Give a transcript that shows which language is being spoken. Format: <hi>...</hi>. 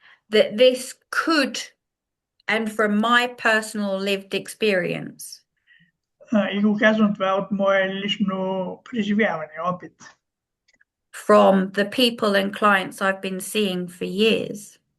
<en>That this could, and from my personal lived experience.</en> <bg>И го казвам това от мое лично преживяване, опит.</bg> <en>From the people and clients I've been seeing for years.</en>